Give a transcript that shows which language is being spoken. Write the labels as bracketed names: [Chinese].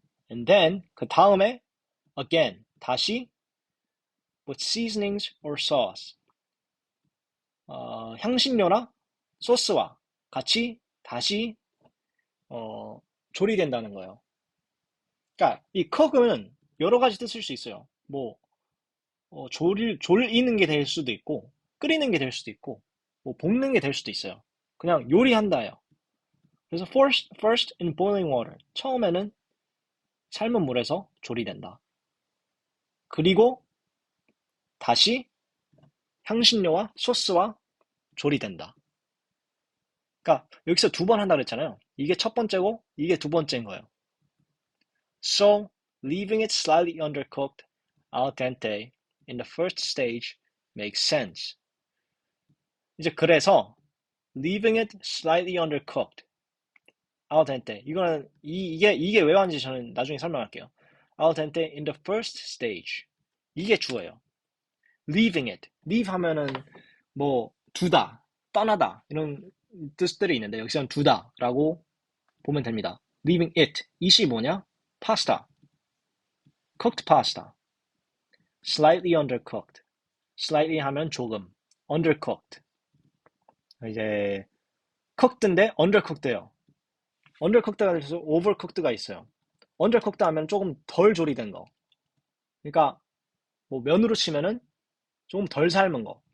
[English] And then [Korean] 그 다음에 [English] again [Korean] 다시 [English] with seasonings or sauce. [Korean] 향신료나 소스와 같이 다시 조리된다는 거예요. 그러니까 이 cook은 여러 가지 뜻일 수 있어요. 뭐 졸이는 게 될 수도 있고 끓이는 게 될 수도 있고 뭐 볶는 게 될 수도 있어요. 그냥 요리한다예요. [English] 그래서 first in boiling water. [Korean] 처음에는 삶은 물에서 조리된다. 그리고 다시 향신료와 소스와 조리된다. 그러니까 여기서 2번 한다 그랬잖아요. 이게 첫 번째고 이게 두 번째인 거예요. [English] So, leaving it slightly undercooked al dente in the first stage makes sense. [Korean] 이제 그래서 [English] leaving it slightly undercooked al dente [Korean] 이거는 이게 왜 왔는지 저는 나중에 설명할게요. [English] al dente in the first stage [Korean] 이게 주어예요. [English] leaving it [Korean] leave 하면은 뭐 두다, 떠나다 이런 뜻들이 있는데 여기서는 두다라고 보면 됩니다. [English] leaving it it이 [Korean] 뭐냐? [English] 파스타, cooked pasta, slightly undercooked. [Korean] slightly 하면 조금, undercooked. 이제 cooked인데 undercooked예요. undercooked가 있어서 overcooked가 있어요. undercooked 하면 조금 덜 조리된 거. 그러니까 뭐 면으로 치면은 조금 덜 삶은 거.